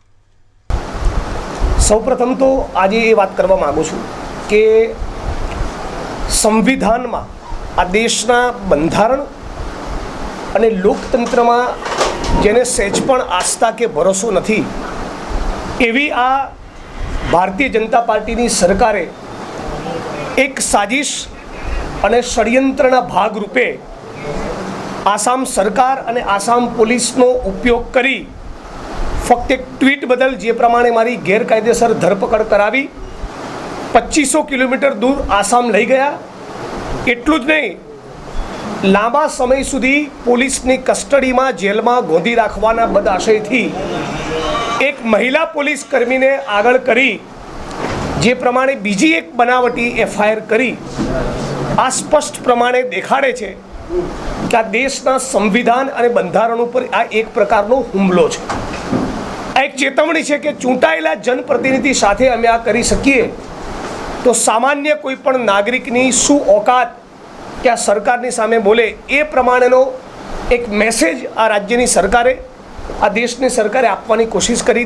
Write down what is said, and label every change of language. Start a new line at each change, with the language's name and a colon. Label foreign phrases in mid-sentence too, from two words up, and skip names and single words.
Gujarati: સૌપ્રથમ તો આજ યે બાત કરવા માંગુ છું કે સંવિધાન મેં આ દેશના બંધારણ અને લોકતંત્ર મેં જેને સેજ પણ આસ્થા કે ભરોસો નહીં, એવી આ ભારતીય જનતા પાર્ટી સરકારે એક સાજિશ અને ષડ્યંત્રના ભાગરૂપે આસામ સરકાર અને આસામ પોલીસનો ઉપયોગ કરી ફક્ત એક ટ્વીટ બદલ જે પ્રમાણે મારી ગેરકાયદેસર ધરપકડ કરાવી 2500 કિલોમીટર દૂર આસામ લઈ ગયા। એટલું જ નહીં, લાંબા સમય સુધી પોલીસની કસ્ટડી મેં જેલ મેં ગોંધી રાખવાના બદઆશયથી એક મહિલા પોલીસ કર્મી ને આગળ કરી, જે પ્રમાણે બીજી એક બનાવટી એફઆઈઆર કરી। આ સ્પષ્ટ પ્રમાણે દેખાડે છે કે આ દેશના સંવિધાન અને બંધારણ પર આ એક પ્રકારનો હુમલો છે। આ એક ચેતવણી છે કે ચૂંટાયેલા જનપ્રતિનિધિ સાથે અમે આ કરી શકીએ તો સામાન્ય કોઈપણ નાગરિકની શું ઔકાત કે આ સરકારની સામે બોલે, એ પ્રમાણેનો એક મેસેજ આ રાજ્યની સરકારે, આ દેશની સરકારે આપવાની કોશિશ કરી।